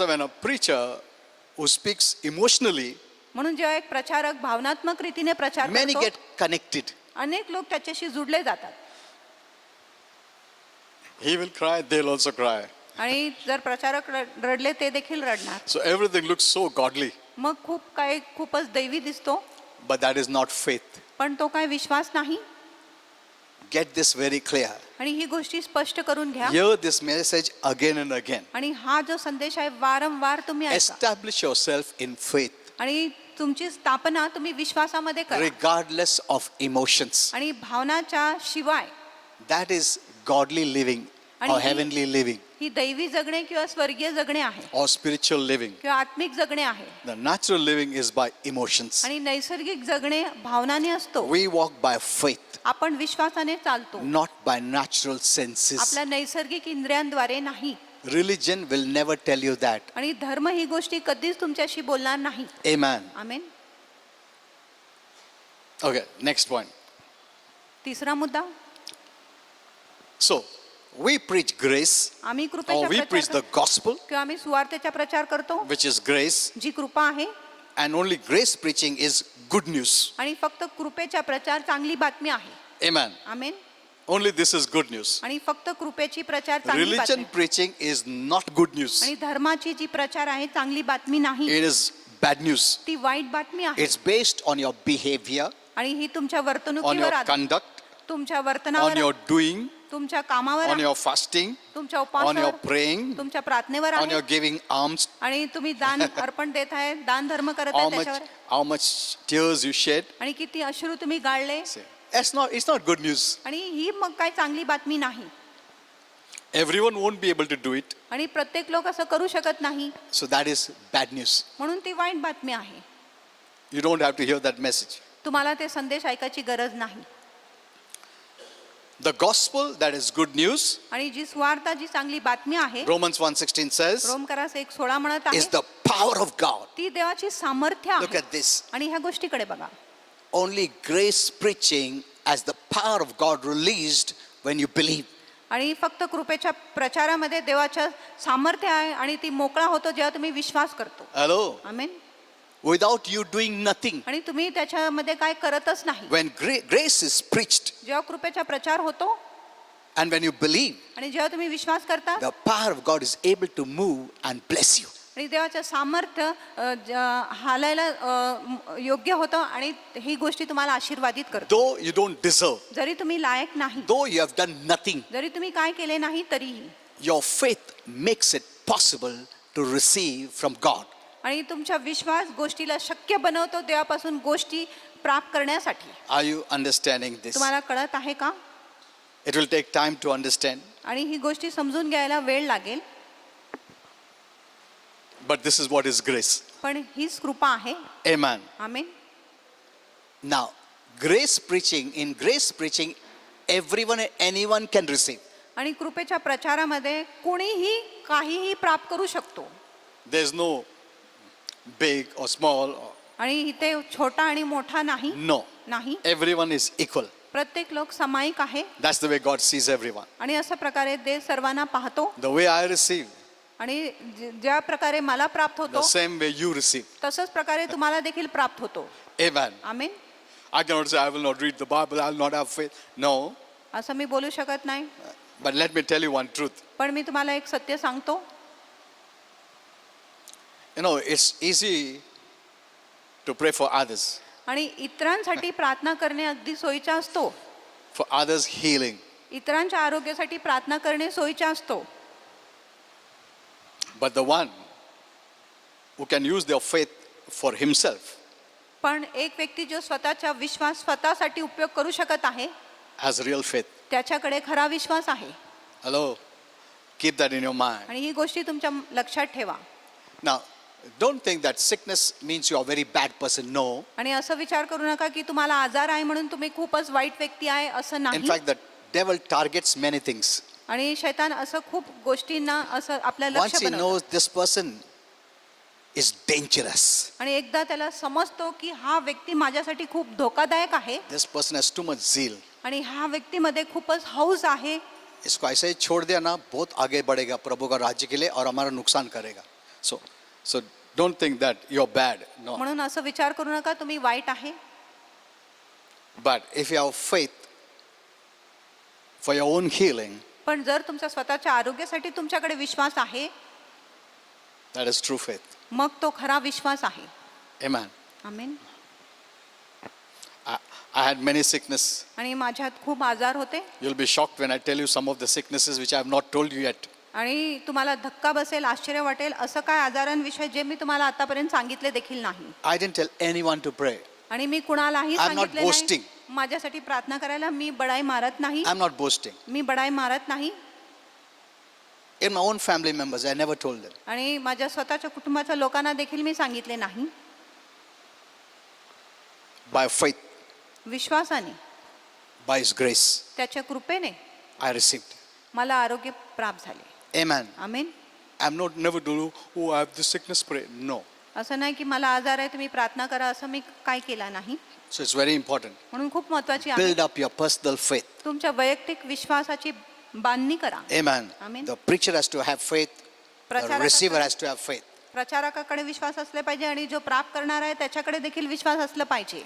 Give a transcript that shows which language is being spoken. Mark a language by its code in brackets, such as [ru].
[en] why when a preacher who speaks emotionally, [mr] म्हणून जेव्हा एक प्रचारक भावनात्मक रीतीने प्रचार [en] many [mr] करतो, [en] get connected. [mr] अनेक लोक त्याच्याशी जुडले जातात. [en] He will cry, they'll also cry. [mr] आणि जर प्रचारक रडले ते देखील रडणार. [en] So everything looks so godly, [mr] मग खूपच दैवी दिसतो, [en] but that is not faith. [mr] पण तो काय विश्वास नाही. [en] Get this very clear. [mr] आणि ही गोष्टी स्पष्ट करून घ्या. [en] Hear this message again and again. [mr] आणि हा जो संदेश आहे वारंवार तुम्ही ऐका. [en] Establish yourself in faith, [mr] आणि तुमची स्थापना तुम्ही विश्वासामध्ये करा. [en] regardless of emotions. [mr] आणि भावनाच्या शिवाय [en] That is godly living or [mr] आणि [en] heavenly living [mr] ही दैवी जगणे किंवा स्वर्गीय जगणे आहे [en] or spiritual living. [mr] किंवा आत्मिक जगणे आहे. [en] The natural living is by emotions. [mr] आणि नैसर्गिक जगणे भावनाने असतो. [en] We walk by faith, [mr] आपण विश्वासाने चालतो, [en] not by natural senses. [mr] आपल्या नैसर्गिक इंद्रियांद्वारे नाही. [en] Religion will never tell you that. [mr] आणि धर्म ही गोष्टी कधीच तुमच्याशी बोलणार नाही. [en] Amen. [mr] आमेन. [en] Okay, next point. [mr] तिसरा मुद्दा, [en] So, we preach grace, [mr] आम्ही [en] or [mr] कृपेचा [en] we preach [mr] प्रचार [en] the gospel, [mr] किंवा आम्ही सुवार्तेचा प्रचार करतो, [en] which is grace, [mr] जी कृपा आहे. [en] and only grace preaching is good news. [mr] आणि फक्त कृपेचा प्रचार चांगली बातमी आहे. [en] Amen. [mr] Amen. [en] Only this is good news. [mr] आणि फक्त कृपेची प्रचार चांगली [en] Religion [mr] बातमी. [en] preaching is not good news. [mr] आणि धर्माची जी प्रचार आहे चांगली बातमी नाही, [en] It is bad news. [mr] ती वाईट बातमी आहे. [en] It's based on your behavior, [mr] आणि ही तुमच्या [en] on [mr] वर्तणुकीवर [en] your [mr] आधारित, [en] conduct, [mr] तुमच्या [en] on [mr] वर्तनावर [en] your doing [mr] तुमच्या कामावर [en] on [mr] आहे, [en] your fasting, [mr] तुमच्या [en] on your [mr] उपवासावर, [en] praying, [mr] तुमच्या प्रार्थनेवर [en] on [mr] आहे, [en] your giving alms, [mr] आणि तुम्ही दान अर्पण देत आहे, दान धर्म करत आहे त्याच्यावर, [en] how much tears you shed. [mr] आणि किती अश्रू तुम्ही गाळले. [en] Say, it's not good news. [mr] आणि ही मग काय चांगली बातमी नाही. [en] Everyone won't be able to do it. [mr] आणि प्रत्येक लोक असं करू शकत नाही, [en] So that is bad news. [mr] म्हणून ती वाईट बातमी आहे. [en] You don't have to hear that message. [mr] तुम्हाला ते संदेश ऐकायची गरज नाही. [en] The gospel, that is good news. [mr] आणि जी सुवार्ता, जी चांगली बातमी आहे, [en] Romans 1:16 says, [mr] रोमकरास 1:16 म्हणत आहे, [en] is the power of God. [mr] ती देवाची सामर्थ्य [en] Look [mr] आहे. [en] at this. [mr] आणि ह्या गोष्टीकडे बघा. [en] Only grace preaching as the power of God released when you believe. [mr] आणि फक्त कृपेच्या प्रचारामध्ये देवाच्या सामर्थ्य आहे, आणि ती मोकळा होतो जेव्हा तुम्ही विश्वास करतो. [en] Hello. [mr] Amen. [en] Without you doing nothing. [mr] आणि तुम्ही त्याच्यामध्ये काय करतच नाही. [en] When grace is preached [mr] जेव्हा कृपेचा प्रचार होतो [en] and when you believe, [mr] आणि जेव्हा तुम्ही विश्वास करता, [en] the power of God is able to move and bless you. [mr] आणि देवाचं सामर्थ्य हालायला योग्य होतं, आणि ही गोष्टी तुम्हाला आशीर्वादित करतो. [en] Though you don't deserve, [mr] जरी तुम्ही लायक नाही, [en] though you have done nothing, [mr] जरी तुम्ही काय केले नाही तरीही, [en] your faith makes it possible to receive from God. [mr] आणि तुमचा विश्वास गोष्टीला शक्य बनवतो देवापासून गोष्टी प्राप्त करण्यासाठी. [en] Are you understanding this? [mr] तुम्हाला कळत आहे का? [en] It will take time to understand, [mr] आणि ही गोष्टी समजून घ्यायला वेळ लागेल, [en] but this is what is grace. [mr] पण हीच कृपा आहे. [en] Amen. [mr] Amen. [en] Now, in grace preaching, everyone and anyone can receive. [mr] आणि कृपेच्या प्रचारामध्ये कोणीही काहीही प्राप्त करू शकतो. [en] There's no big or small. [mr] आणि इथे छोटा आणि मोठा नाही. [en] No. [mr] नाही. [en] Everyone is equal. [mr] प्रत्येक लोक सामायिक आहे. [en] That's the way God sees everyone. [mr] आणि अशा प्रकारे देव सर्वांना पाहतो. [en] The way I receive, [mr] आणि ज्या प्रकारे मला प्राप्त [en] the [mr] होतो, [en] same way you receive. [mr] तसंच प्रकारे तुम्हाला देखील प्राप्त होतो. [en] Amen. [mr] Amen. [en] I cannot say I will not read the Bible, I will not have faith. No. [mr] असं मी बोलू शकत नाही. [en] But let me tell you one truth. [mr] पण मी तुम्हाला एक सत्य सांगतो. [en] You know, it's easy to pray for others, [mr] आणि इतरांसाठी प्रार्थना करणे अगदी सोयीचा असतो. [en] for others' healing. [mr] इतरांच्या आरोग्यासाठी प्रार्थना करणे सोयीचा असतो. [en] But the one who can use their faith for himself [mr] पण एक व्यक्ती जो स्वतःचा विश्वास स्वतःसाठी उपयोग करू शकत आहे, [en] has real faith. [mr] त्याच्याकडे खरा विश्वास आहे. [en] Hello? Keep that in your mind. [mr] आणि ही गोष्टी तुमच्या लक्षात ठेवा. [en] Now, don't think that sickness means you are a very bad person. No. [mr] आणि असं विचार करू नका की तुम्हाला आजार आहे म्हणून तुम्ही खूपच वाईट व्यक्ती आहे, असं [en] In [mr] नाही. [en] fact, the devil targets many things. [mr] आणि शैतान असं खूप गोष्टींना असं आपल्या लक्ष [en] Once he [mr] बनवतो. [en] knows this person is dangerous, [mr] आणि एकदा त्याला समजतो की हा व्यक्ती माझ्यासाठी खूप धोकादायक आहे, [en] this person has too much zeal. [mr] आणि हा व्यक्तीमध्ये खूपच हौस आहे, [hi] इसको ऐसे ही छोड़ दिया ना, बहुत आगे बढ़ेगा प्रभु का राज्य के लिए और हमारा नुकसान करेगा. [en] So don't think that you're bad. No. [mr] म्हणून असं विचार करू नका तुम्ही वाईट आहे. [en] But if you have faith for your own healing, [mr] पण जर तुमच्या स्वतःच्या आरोग्यासाठी तुमच्याकडे विश्वास आहे, [en] that is true faith. [mr] मग तो खरा विश्वास आहे. [en] Amen. [mr] Amen. [en] I had many sickness. [mr] आणि माझ्यात खूप आजार होते. [en] You'll be shocked when I tell you some of the sicknesses which I have not told you yet. [mr] आणि तुम्हाला धक्का बसेल, आश्चर्य वाटेल, असं काय आजारांविषयी जे मी तुम्हाला आतापर्यंत सांगितले देखील नाही. [en] I didn't tell anyone to pray. [mr] आणि मी कुणालाही [en] I'm not [mr] सांगितले [en] boasting. [mr] नाही माझ्यासाठी प्रार्थना करायला. मी बडाई मारत नाही. [en] I'm not boasting. [mr] मी बडाई मारत नाही. [en] In my own family members, I never told them. [mr] आणि माझ्या स्वतःच्या कुटुंबाच्या लोकांना देखील मी सांगितले नाही. [en] By faith, [mr] विश्वासाने, [en] by His grace, [mr] त्याच्या कृपेने [en] I received. [mr] मला आरोग्य प्राप्त झाले. [en] Amen. [mr] Amen. [en] I'm not never told you, oh, I have this sickness, pray. No. [mr] असं नाही की मला आजार आहे तुम्ही प्रार्थना करा, असं मी काय केला नाही. [en] So it's very important. [mr] म्हणून खूप महत्त्वाची आहे, [en] Build up your personal faith. [mr] तुमच्या वैयक्तिक विश्वासाची बांधणी करा. [en] Amen. Amen. The preacher has to have faith. The [mr] प्रचारकाकडे- [en] receiver has to have faith. [mr] प्रचारकाकडे विश्वास असले पाहिजे, आणि जो प्राप्त करणार आहे त्याच्याकडे देखील विश्वास असला पाहिजे.